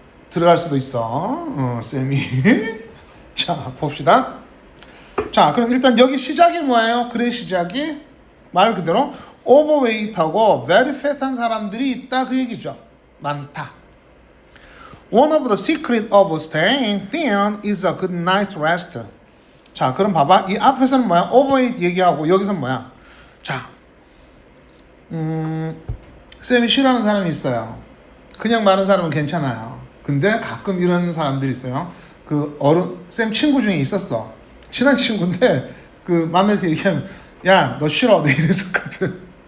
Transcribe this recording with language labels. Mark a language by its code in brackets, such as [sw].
[ko] 들어갈 수도 있어. 쌤이. 자, 봅시다. 자, 그럼 일단 여기 시작이 뭐예요? 글의 시작이 말 그대로 overweight하고 very fat한 사람들이 있다 그 얘기죠. 많다. [en] One of the secret of staying thin is a good night's rest. [ko] 자, 그럼 봐봐. 이 앞에서는 뭐야? overweight 얘기하고 여기서는 뭐야? 자, 쌤이 싫어하는 사람이 있어요. 그냥 마른 사람은 괜찮아요. 근데 가끔 이런 사람들이 있어요. 그 쌤 친구 중에 있었어. 친한 친구인데 그 만나서 얘기하면 야, 너 싫어. 내 이랬었거든.